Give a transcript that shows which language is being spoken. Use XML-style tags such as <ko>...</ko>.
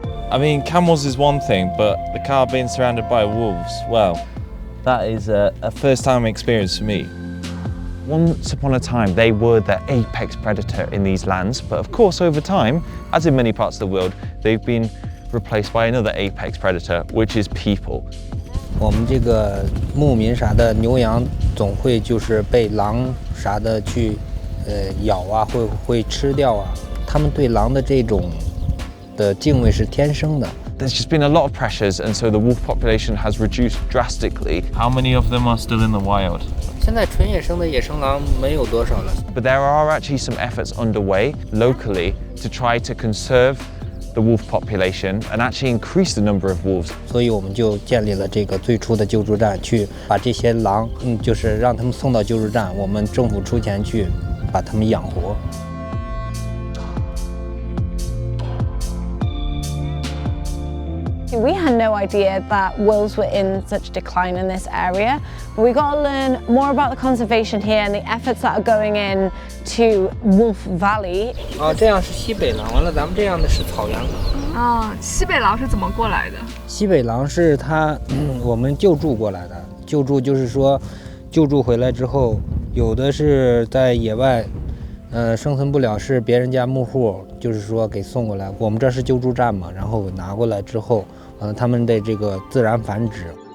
<en>I mean, camels is one thing, but the car being surrounded by wolves, well, that is a first-time experience for me. Once upon a time, they were the apex predator in these lands, but of course, over time, as in many parts of the world, they've been replaced by another apex predator, which is people.</en> <zh>我们这个牧民啥的牛羊总会就是被狼啥的去咬啊，会吃掉啊。他们对狼的这种的敬畏是天生的。</zh> <en>There's just been a lot of pressures, and so the wolf population has reduced drastically. How many of them are still in the wild?</en> <zh>现在纯野生的野生狼没有多少了。</zh> <en>But there are actually some efforts underway locally to try to conserve the wolf population and actually increase the number of wolves.</en> <zh>所以我们就建立了这个最初的救助站，去把这些狼，就是让他们送到救助站，我们政府出钱去把他们养活。</zh> <en>We had no idea that wolves were in such decline in this area. But we got to learn more about the conservation here and the efforts that are going in to Wolf Valley.</en> <zh>这样是西北狼，完了咱们这样的是草原狼。西北狼是怎么过来的？西北狼是我们救助过来的，救助就是说，救助回来之后，有的是在野外，生存不了，是别人家牧户，就是说给送过来。我们这是救助站嘛，然后拿过来之后，他们的这个自然繁殖。</zh>